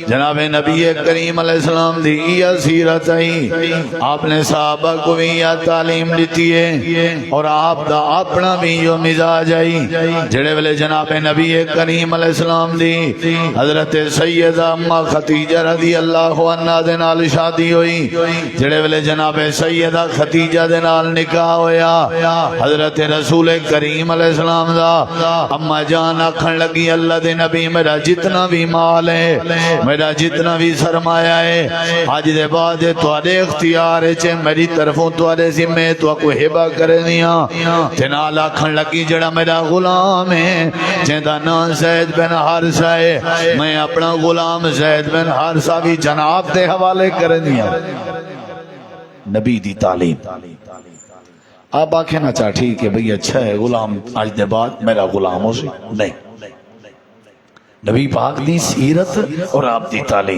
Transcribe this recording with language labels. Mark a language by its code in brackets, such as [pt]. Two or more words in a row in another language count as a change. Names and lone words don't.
[pa] جناب نبی کریم علیہ السلام دی یہ سیرت ہے، [ur] آپ نے صحابہ کو بھی یہ تعلیم دیتی ہے، [pa] اور آپ دا اپنا بھی جو مزاج ہے۔ جڑے ویلے جناب نبی کریم علیہ السلام دی حضرت سیدہ اما خدیجہ [ar] رضی اللہ عنہا [pa] دے نال شادی ہوئی، جڑے ویلے جناب سیدہ خدیجہ دے نال نکاح ہویا، حضرت رسول کریم علیہ السلام دا اما جان آکھن لگی اللہ دے نبی میرا جتنا بھی مال ہے، میرا جتنا بھی سرمایہ ہے، آج دے بعد تواڈے اختیار ہے، میری طرفوں تواڈے ذمے تو کو ہبہ کرنیاں۔ تے نال آکھن لگی جڑا میرا غلام ہے جیندا نام زید بن حارثہ ہے، میں اپنا غلام زید بن حارثہ بھی جناب دے حوالے کرنیاں۔ نبی دی تعلیم۔ آپ آنکھیں نہ چاہ ٹھیک ہے بھئی اچھا ہے غلام آج دے بعد میرا غلام ہو سی، نہیں، نبی پاک دی سیرت اور آپ دی تعلیم۔